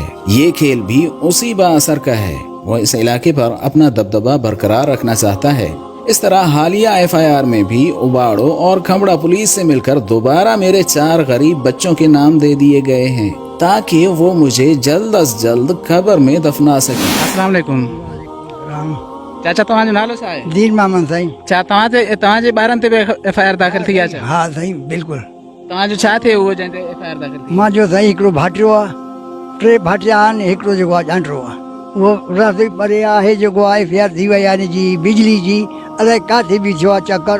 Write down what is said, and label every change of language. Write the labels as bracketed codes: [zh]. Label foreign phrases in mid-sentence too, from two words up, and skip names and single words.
[ur] یہ کھیل بھی اسی با اثر کا ہے، وہ اس علاقے پر اپنا دبدبہ برقرار رکھنا چاہتا ہے۔ اس طرح حالیہ ایف آئی آر میں بھی اباڑو اور کھمبڑا پولیس سے مل کر دوبارہ میرے 4 غریب بچوں کے نام دے دیے گئے ہیں تاکہ وہ مجھے جلد از جلد قبر میں دفنا سکیں۔ [ar] السلام علیکم [sd] چاچا، تمہارا نالو छा आहे؟ दीन मामन साईं। छा तव्हांजे ॿारनि ते बि एफ आई आर दाख़िल थी आहे छा? हा साईं बिल्कुलु। तव्हांजो छा थियो उहो जंहिं ते एफ आई आर दाख़िल थी? मुंहिंजो साईं हिकिड़ो भाटियो आहे, 3 भाटिया आहिनि, हिकिड़ो जेको आहे ॼांटरो आहे, उहो रस्ते परे आहे जेको आहे एफ आई आर थी वई आहे जी बिजली जी, अलाए किथे बि थियो आहे चकर।